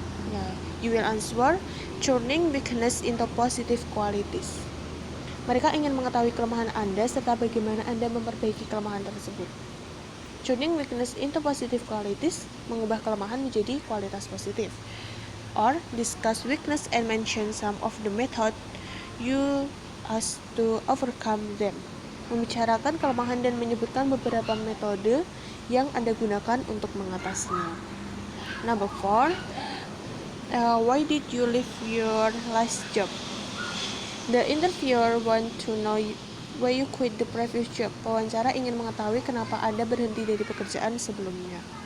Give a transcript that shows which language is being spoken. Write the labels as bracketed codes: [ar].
[en] Ya, you will answer, turning weakness into positive qualities. [id] Mereka ingin mengetahui kelemahan Anda serta bagaimana Anda memperbaiki kelemahan tersebut. [en] Turning weakness into positive qualities, [id] mengubah kelemahan menjadi kualitas positif. [en] Or discuss weakness and mention some of the method you use to overcome them. [id] Membicarakan kelemahan dan menyebutkan beberapa metode yang Anda gunakan untuk mengatasinya. [en] Number 4, why did you leave your last job? The interviewer want to know why you quit the previous job. [id] Wawancara ingin mengetahui kenapa Anda berhenti dari pekerjaan sebelumnya.